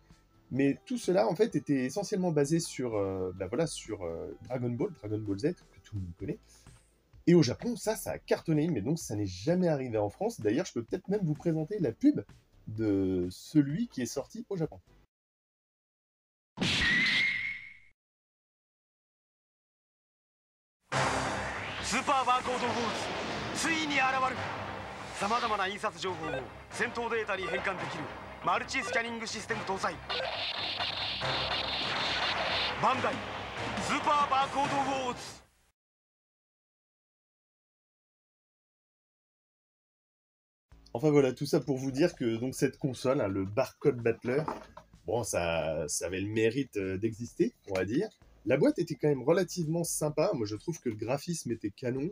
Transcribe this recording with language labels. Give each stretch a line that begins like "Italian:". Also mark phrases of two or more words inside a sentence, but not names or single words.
French: Mais tout cela, en fait, était essentiellement basé sur, sur Dragon Ball Z, que tout le monde connaît. Et au Japon, ça a cartonné, mais donc ça n'est jamais arrivé en France. D'ailleurs, je peux peut-être même vous présenter la pub de celui qui est sorti au Japon.
Japanese: スーパーバーコードウォーズついに現る。さまざまな印刷情報を戦闘データに変換できるマルチスキャニングシステム搭載。バンダイスーパーバーコードウォーズ。
French: Enfin voilà, tout ça pour vous dire que donc cette console, le Barcode Battler, bon, ça avait le mérite d'exister, on va dire. La boîte était quand même relativement sympa. Moi, je trouve que le graphisme était canon.